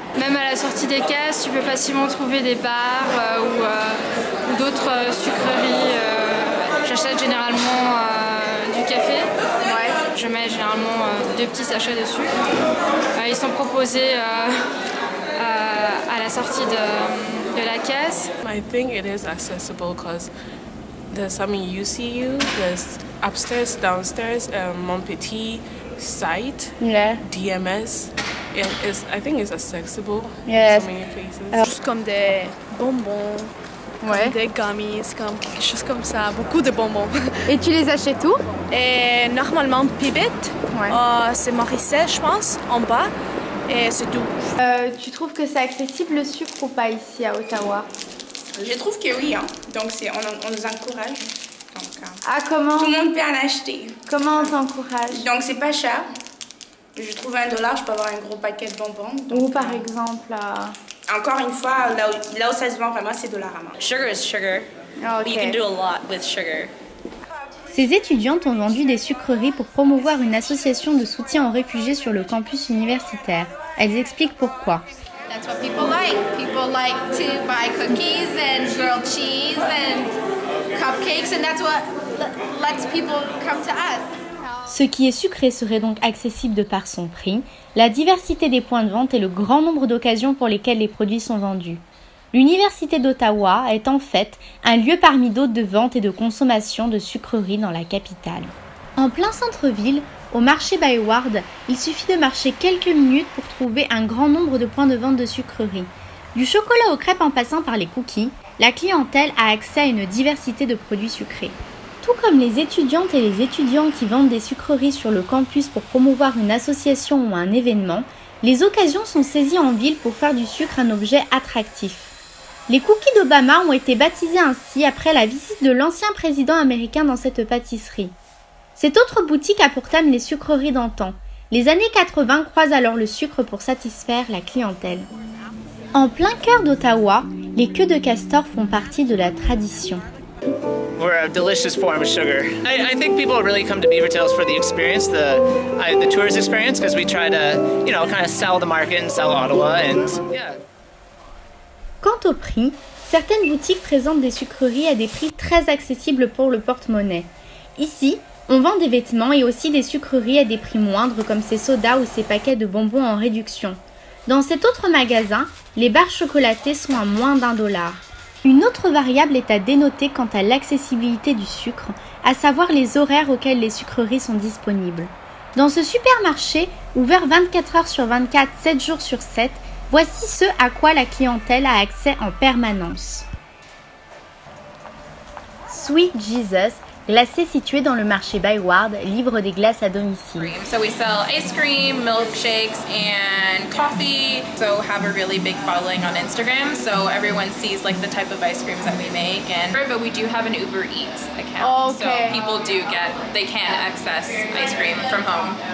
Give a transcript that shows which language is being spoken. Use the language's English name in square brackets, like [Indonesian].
[French] Même à la sortie des caisses, tu peux facilement trouver des bars ou d'autres sucreries. J'achète généralement du café. Je mets généralement 2 petits sachets de sucre. Ils sont proposés à la sortie de la caisse. [English] I think it is accessible because there's some in UCU, there's upstairs, downstairs, Montpetit, site, DMS. I think it's accessible in so many places. [French] Juste comme des bonbons, comme des gummies, comme quelque chose comme ça, beaucoup de bonbons. Et tu les achètes où? Et normalement, Pibit, c'est Morissette, je pense, en bas, et c'est tout. Tu trouves que c'est accessible le sucre ou pas ici à Ottawa? Je trouve que oui, hein. Donc on nous encourage. Donc, comment? Tout le monde peut en acheter. Comment on t'encourage? Donc c'est pas cher. Je trouve $1, je peux avoir un gros paquet de bonbons. Donc, ou par exemple... Encore une fois, là où ça se vend vraiment, c'est Dollarama. [English] Sugar is sugar. Okay. You can do a lot with sugar. [French] Ces étudiantes ont vendu des sucreries pour promouvoir une association de soutien aux réfugiés sur le campus universitaire. Elles expliquent pourquoi. That's what people like. People like to buy cookies and grilled cheese and cupcakes, and that's what lets people come to us. Ce qui est sucré serait donc accessible de par son prix, la diversité des points de vente et le grand nombre d'occasions pour lesquelles les produits sont vendus. L'Université d'Ottawa est en fait un lieu parmi d'autres de vente et de consommation de sucreries dans la capitale. En plein centre-ville, au marché Bayward, il suffit de marcher quelques minutes pour trouver un grand nombre de points de vente de sucreries. Du chocolat aux crêpes en passant par les cookies, la clientèle a accès à une diversité de produits sucrés. Tout comme les étudiantes et les étudiants qui vendent des sucreries sur le campus pour promouvoir une association ou un événement, les occasions sont saisies en ville pour faire du sucre un objet attractif. Les cookies d'Obama ont été baptisés ainsi après la visite de l'ancien président américain dans cette pâtisserie. Cette autre boutique a pour thème les sucreries d'antan. Les années 80 croisent alors le sucre pour satisfaire la clientèle. En plein cœur d'Ottawa, les queues de castor font partie de la tradition. [English] We're a delicious form of sugar. I think people really come to Beaver Tails for the experience, the tourist experience, because we try to, kind of sell the market and sell Ottawa, and yeah. [French] Quant au prix, certaines boutiques présentent des sucreries à des prix très accessibles pour le porte-monnaie. Ici, on vend des vêtements et aussi des sucreries à des prix moindres comme ces sodas ou ces paquets de bonbons en réduction. Dans cet autre magasin, les barres chocolatées sont à moins $1. Une autre variable est à dénoter quant à l'accessibilité du sucre, à savoir les horaires auxquels les sucreries sont disponibles. Dans ce supermarché, ouvert 24 heures sur 24, 7 jours sur 7, voici ce à quoi la clientèle a accès en permanence. [English] Sweet Jesus, [French] glacé situé dans le marché Byward, livre des glaces à domicile. [English] So we sell ice cream, milkshakes, and coffee. So have a really big following on Instagram. So everyone sees like the type of ice creams that we make. But we do have an Uber Eats account. Okay. So people they can access ice cream from home.